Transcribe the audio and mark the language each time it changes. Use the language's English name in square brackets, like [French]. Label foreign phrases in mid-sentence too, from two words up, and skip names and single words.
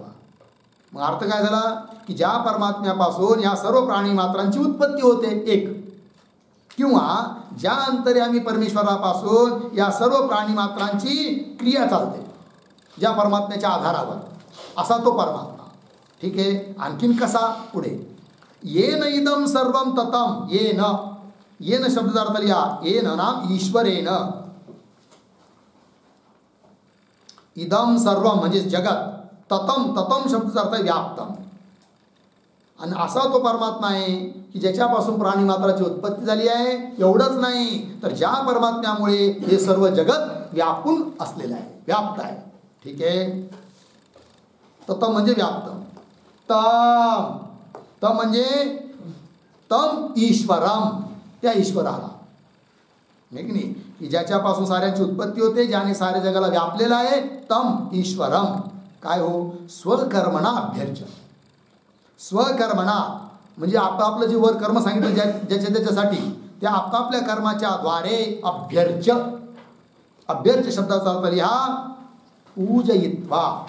[Marathi] मग अर्थ काय झाला की ज्या परमात्म्यापासून या सर्व प्राणी मात्रांची उत्पत्ती होते एक, किंवा ज्या अंतर्यामी परमेश्वरापासून या सर्व प्राणी मात्रांची क्रिया चालते ज्या परमात्म्याच्या आधारावर, असा तो परमात्मा. ठीक आहे. आणखीन कसा पुढे [Sanskrit] येन इदम सर्वम ततम. येन येन [Marathi] शब्दार्थ लिहा. [Sanskrit] येन नाम ईश्वरेन. इदम सर्वम [Marathi] म्हणजे जगत. [Sanskrit] ततम ततम [Marathi] शब्दाचा अर्थ व्याप्तम. आणि असा तो परमात्मा आहे की ज्याच्यापासून प्राणी मात्राची उत्पत्ती झाली आहे. एवढंच नाही तर ज्या परमात्म्यामुळे हे सर्व जगत व्यापून असलेलं आहे, व्याप्त आहे. ठीक आहे. ततम म्हणजे व्याप्त. [Sanskrit] तम तम म्हणजे तम ईश्वरम, [Marathi] त्या ईश्वराला नाही की नाही, की ज्याच्यापासून साऱ्यांची उत्पत्ती होते, ज्याने साऱ्या जगाला व्यापलेलं आहे. [Sanskrit] तम ईश्वरम. [Marathi] काय हो [Sanskrit] स्वकर्मणा अभ्यर्च. [Marathi] स्वकर्मणा म्हणजे आपलं जे वर कर्म सांगितलं ज्याच्या त्याच्यासाठी त्या आपापल्या कर्माच्या द्वारे अभ्यर्च. अभ्यर्च शब्दाचा अर्थ लिहा पूजयित्वा.